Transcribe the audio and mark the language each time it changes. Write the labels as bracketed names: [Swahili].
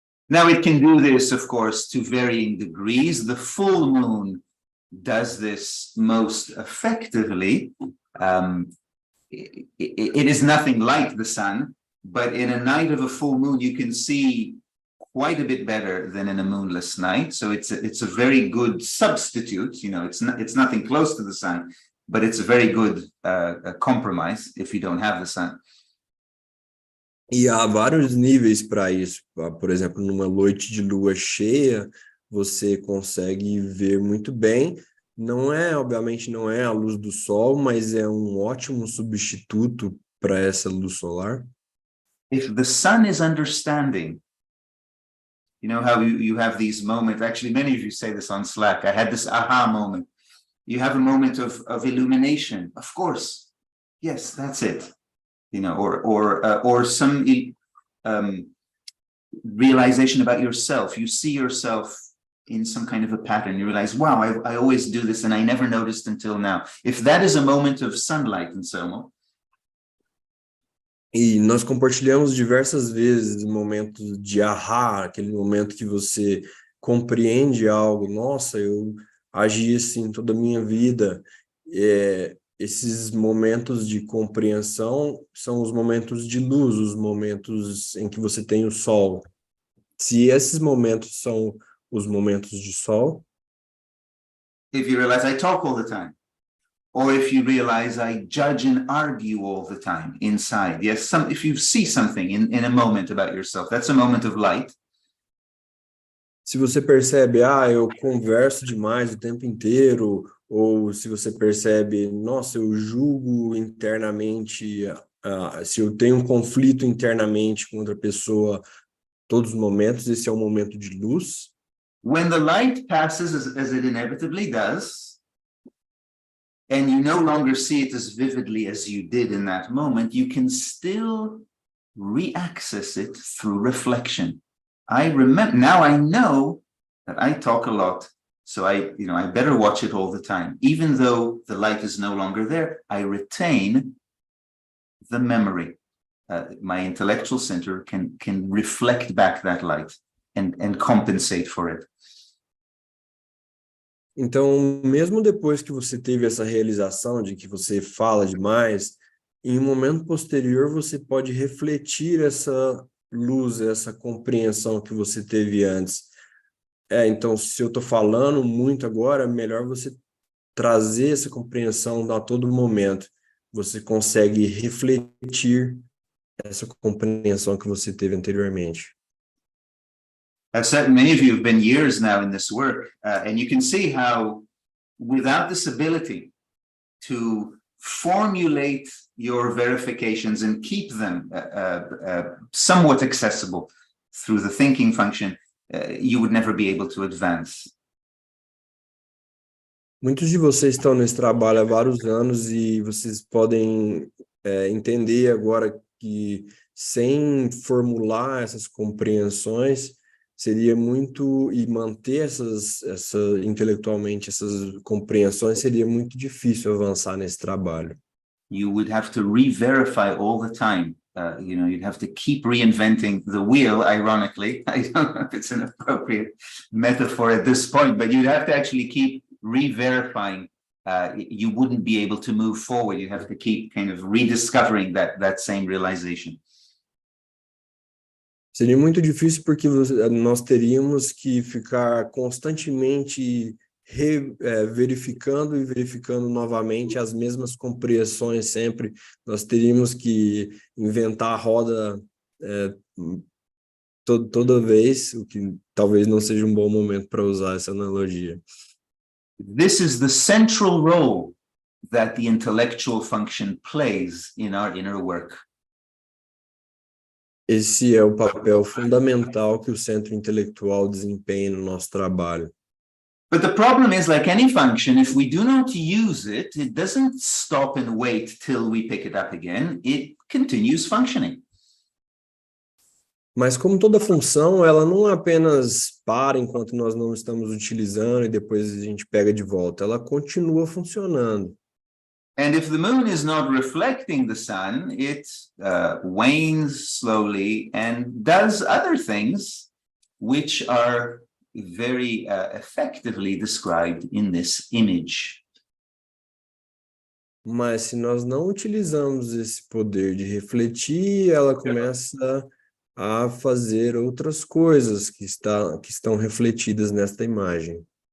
[English] Now it can do this, of course, to varying degrees. The full moon does this most effectively. It is nothing like the sun, but in a night of a full moon, you can see quite a bit better than in a moonless night. So it's a very good substitute. It's nothing close to the sun, but it's a very good compromise if you don't have the sun. [Portuguese] E há vários níveis para isso. Por exemplo, numa noite de lua cheia, você consegue ver muito bem. Obviamente não é a luz do sol, mas é um ótimo substituto para essa luz solar. [English] If the sun is understanding, you know how you have these moments, actually many of you say this on Slack, I had this aha moment. You have a moment of illumination, of course. Yes, that's it. Or some realization about yourself. You see yourself in some kind of a pattern. You realize, wow, I always do this and I never noticed until now. If that is a moment of sunlight and so on. [Portuguese] E nós compartilhamos diversas vezes momentos de ahá, aquele momento que você compreende algo. Nossa, eu agi assim toda a minha vida. Esses momentos de compreensão são os momentos de luz, os momentos em que você tem o sol. Se esses momentos são os momentos de sol. [English] If you realize I talk all the time, or if you realize I judge and argue all the time inside. Yes, if you see something in a moment about yourself, that's a moment of light. [Portuguese] Se você percebe, eu converso demais o tempo inteiro, ou se você percebe, nossa, eu julgo internamente, se eu tenho um conflito internamente com outra pessoa, todos os momentos, esse é um momento de luz. [English] When the light passes, as it inevitably does, and you no longer see it as vividly as you did in that moment, you can still re-access it through reflection. Now I know that I talk a lot. So I better watch it all the time. Even though the light is no longer there, I retain the memory. My intellectual center can reflect back that light and compensate for it. [Portuguese] Então, mesmo depois que você teve essa realização de que você fala demais, em um momento posterior você pode refletir essa luz, essa compreensão que você teve antes. Então, se eu estou falando muito agora, é melhor você trazer essa compreensão a todo momento. Você consegue refletir essa compreensão que você teve anteriormente. [English] I've said many of you have been years now in this work, and you can see how without this ability to formulate your verifications and keep them somewhat accessible through the thinking function, you would never be able to advance. [Portuguese] Muitos de vocês estão nesse trabalho há vários anos e vocês podem entender agora que sem formular essas compreensões seria muito, e manter intelectualmente essas compreensões seria muito difícil avançar nesse trabalho. [English] You would have to re-verify all the time. You'd have to keep reinventing the wheel, ironically. I don't know if it's an appropriate metaphor at this point, but you'd have to actually keep re-verifying. You wouldn't be able to move forward. You have to keep kind of rediscovering that same realization. [Portuguese] Seria muito difícil porque nós teríamos que ficar constantemente verificando e verificando novamente as mesmas compreensões sempre. Nós teríamos que inventar a roda toda vez, o que talvez não seja um bom momento para usar essa analogia. [English] This is the central role that the intellectual function plays in our inner work. [Portuguese] Esse é o papel fundamental que o centro intelectual desempenha no nosso trabalho. [English] But the problem is, like any function, if we do not use it, it doesn't stop and wait till we pick it up again. It continues functioning. [Portuguese] Mas como toda função, ela não apenas para enquanto nós não estamos utilizando e depois a gente pega de volta. Ela continua funcionando. [English] And if the moon is not reflecting the sun, it wanes slowly and does other things which are very effectively described in this image. [Portuguese] Mas se nós não utilizamos esse poder de refletir, ela começa a fazer outras coisas que estão refletidas nesta imagem.